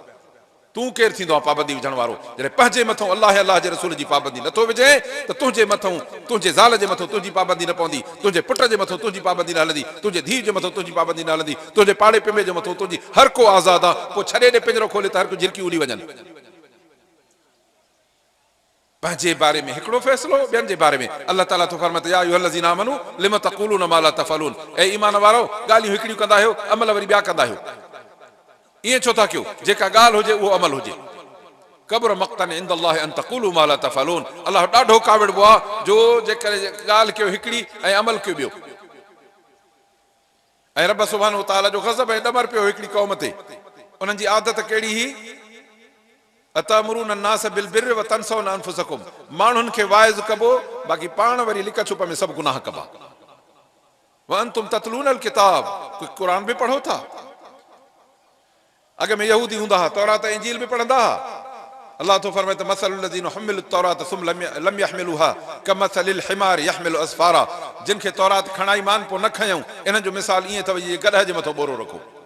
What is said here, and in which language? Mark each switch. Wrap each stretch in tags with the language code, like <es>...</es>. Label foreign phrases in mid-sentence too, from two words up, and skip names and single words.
<sd>तूं केरु थींदो आहे पाबंदी विझण वारो? जॾहिं पंहिंजे मथां अलाह ऐं अलाह जे रसूल जी पाबंदी नथो विझे त तुंहिंजे मथां, तुंहिंजे ज़ाल जे मथां तुंहिंजी पाबंदी न पवंदी, तुंहिंजे पुट जे मथां तुंहिंजी पाबंदी न हलंदी, तुंहिंजे धीउ जे मथां तुंहिंजी पाबंदी न हलंदी, तुंहिंजे पाड़े पिमे जे मथां तुंहिंजी, हर को आज़ादु आहे। पोइ छॾे ॾे पिंजरो खोले त हर को झिरकी उड़ी वञनि। पंहिंजे बारे में हिकिड़ो फ़ैसिलो, ॿियनि जे बारे में अलाह ताला तो फरमाए</sd> <ar>يا أيها الذين آمنوا لم تقولون ما لا تفعلون.</ar> <sd>ऐं ईमान वारो, ॻाल्हियूं हिकिड़ियूं कंदा आहियो, अमल वरी ॿिया कंदा आहियो। ईअं छो था कयो? जेका ॻाल्हि हुजे उहो अमल हुजे।</sd> <ar>كبر مقتا عند الله أن تقولوا ما لا تفعلون.</ar> <sd>अलाह ॾाढो काविड़बो आहे जो जेकर ॻाल्हि कयो हिकिड़ी ऐं अमल कयो ॿियो। ऐं रब सुब्हानो तआला जो ग़ज़ब ऐं ॾमर पियो हिकिड़ी क़ौम ते। उन्हनि जी आदत कहिड़ी हुई?</sd> <ar>أتأمرون الناس بالبر وتنسون أنفسكم.</ar> <sd>माण्हुनि खे वाइज़ कबो, बाक़ी पाण वरी लिक छुप में सभु गुनाह कबा।</sd> <ar>وأنتم تتلون الكتاب,</ar> <sd>क़ुर बि पढ़ो था। अॻ में यहूदी हूंदा हुआ, तौरात इंजील बि पढ़ंदा हुआ। अलाह तो फरमाए त</sd> <ar>مثل الذين حملوا التوراة ثم لم يحملوها كمثل الحمار يحمل أسفارا.</ar> <sd>जिन खे तौरात खणाई मान पोइ न खयऊं, इन्हनि जो मिसाल ईअं अथव जीअं गॾह जे मथां बोरो रखो।</sd>